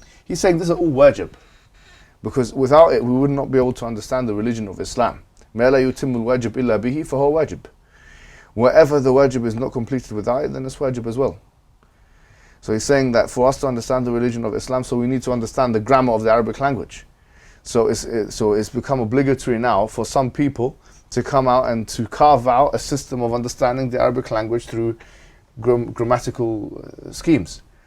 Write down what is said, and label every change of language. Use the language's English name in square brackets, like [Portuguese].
[English] He's saying these are all wajib, because without it we would not be able to understand the religion of Islam. [Arabic] ما لا يتم الواجب إلا به فهو واجب. [English] Wherever the wajib is not completed without it, then it's wajib as well. So he's saying that for us to understand the religion of Islam, so we need to understand the grammar of the Arabic language. So it's become obligatory now for some people to come out and to carve out a system of understanding the Arabic language through grammatical schemes.